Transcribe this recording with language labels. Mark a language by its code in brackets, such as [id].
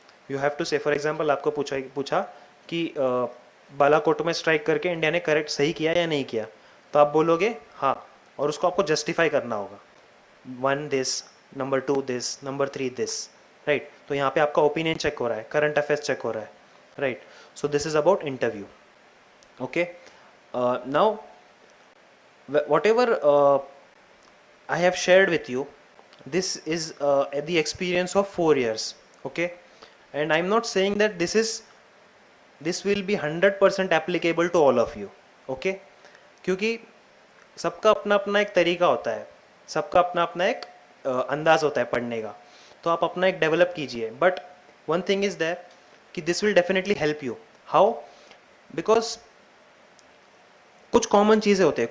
[en] you have to say, [hi] for example आपको पूछा कि बालाकोट में स्ट्राइक करके इंडिया ने करेक्ट सही किया या नहीं किया, तो आप बोलोगे हाँ, और उसको आपको जस्टिफाई करना होगा. [en] 1 this, number 2 this, number 3 this, right. [hi] तो यहाँ पे आपका ओपिनियन चेक हो रहा है, करंट अफेयर्स चेक हो रहा है, right. [en] So this is about interview. Okay, now whatever I have shared with you, this is the experience of 4 years. Okay, and I'm not saying that this will be 100% applicable to all of you. [hi] Okay, क्योंकि सबका अपना अपना एक तरीका होता है, सबका अपना अपना एक अंदाज होता है पढ़ने का. तो आप अपना एक डेवलप कीजिए. [en] But one thing is there कि this will definitely help you. How? [hi] Because कुछ कॉमन चीज़ें होते हैं.